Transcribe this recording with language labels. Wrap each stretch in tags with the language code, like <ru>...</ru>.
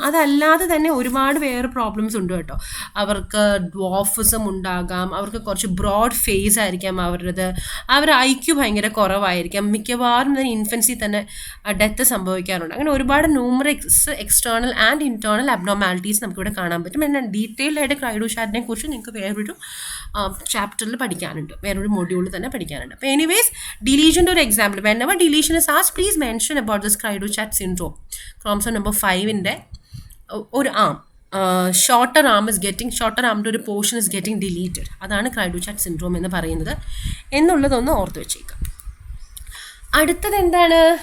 <ml>അതല്ലാതെ തന്നെ ഒരുപാട് വേറെ പ്രോബ്ലംസ് ഉണ്ട് കേട്ടോ. അവർക്ക് ഡ്വാർഫിസം ഉണ്ടാകാം, അവർക്ക് കുറച്ച് ബ്രോഡ് ഫേസ് ആയിരിക്കാം അവരുടെ IQ ഭയങ്കര കുറവായിരിക്കാം, മിക്കവാറും തന്നെ ഇൻഫൻസി തന്നെ ഡെത്ത് സംഭവിക്കാറുണ്ട്. അങ്ങനെ ഒരുപാട് numerous external and internal abnormalities നമുക്കിവിടെ കാണാൻ പറ്റും. എന്നാൽ ഡീറ്റെയിൽഡ് ആയിട്ട് ക്രൈഡു-ചാറ്റിനെ കുറിച്ച് നിങ്ങൾക്ക് വേറൊരു ചാപ്റ്ററിൽ പഠിക്കാനുണ്ട്, വേറൊരു മൊഡ്യൂളിൽ തന്നെ പഠിക്കാനുണ്ട്. അപ്പോൾ എനിവേസ് ഡിലീഷൻ്റെ ഒരു example,</ml> <en>whenever deletion is asked, please mention about this cri du chat syndrome.</en> <ml>Chromosome number 5ൻ്റെ ഒരു ഷോർട്ടർ ആമിൻ്റെ ഒരു പോർഷൻ</ml> <en>Is getting deleted.</en> <ml>അതാണ് ക്രൈഡു-ചാറ്റ് സിൻഡ്രോം എന്ന് പറയുന്നത് എന്നുള്ളതൊന്ന് ഓർത്ത് വെച്ചേക്കാം. അടുത്തത് എന്താണ്?</ml>